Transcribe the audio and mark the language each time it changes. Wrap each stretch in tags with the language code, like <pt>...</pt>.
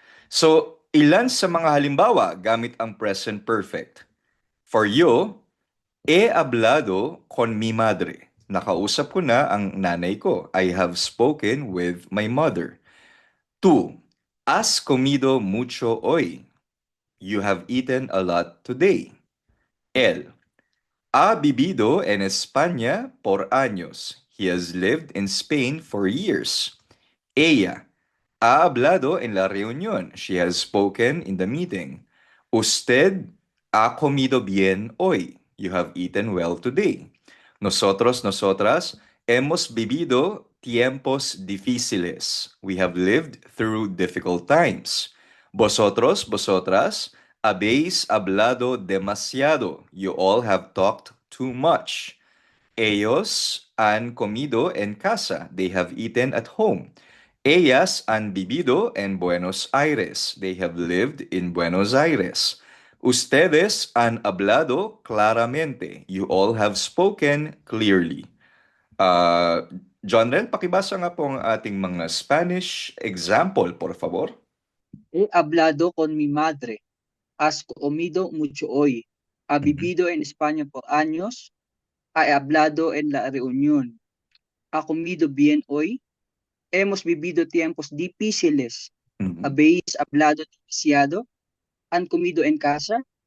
<tl>So, ilan sa mga halimbawa gamit ang present perfect?</tl> <en>For you,</en> <es>he hablado con mi madre.</es> <tl>Nakausap ko na ang nanay ko.</tl> <en>I have spoken with my mother.</en> <es>Tú, has comido mucho hoy.</es> <en>You have eaten a lot today.</en> <es>Él ha vivido en España por años.</es> <en>He has lived in Spain for years.</en> <es>Ella ha hablado en la reunión.</es> <en>She has spoken in the meeting.</en> <es>Usted ha comido bien hoy.</es> <en>You have eaten well today.</en> <es>Nosotros, nosotras, hemos vivido tiempos difíciles.</es> <en>We have lived through difficult times.</en> <es>Vosotros, vosotras, habéis hablado demasiado.</es> <en>You all have talked too much.</en> <es>Ellos han comido en casa.</es> <en>They have eaten at home.</en> <es>Ellas han vivido en Buenos Aires.</es> <en>They have lived in Buenos Aires.</en> <es>Ustedes han hablado claramente.</es> <en>You all have spoken clearly.</en> <tl>Uh, Jonrel, pakibasa nga po ang ating mga Spanish example,</tl> <es>por favor. He hablado con mi madre. Has comido mucho hoy. Ha vivido en España por años. Ha hablado en la reunión. Ha comido bien hoy. Hemos vivido tiempos difíciles. Mhm. Habéis hablado demasiado. Han comido en casa.</es>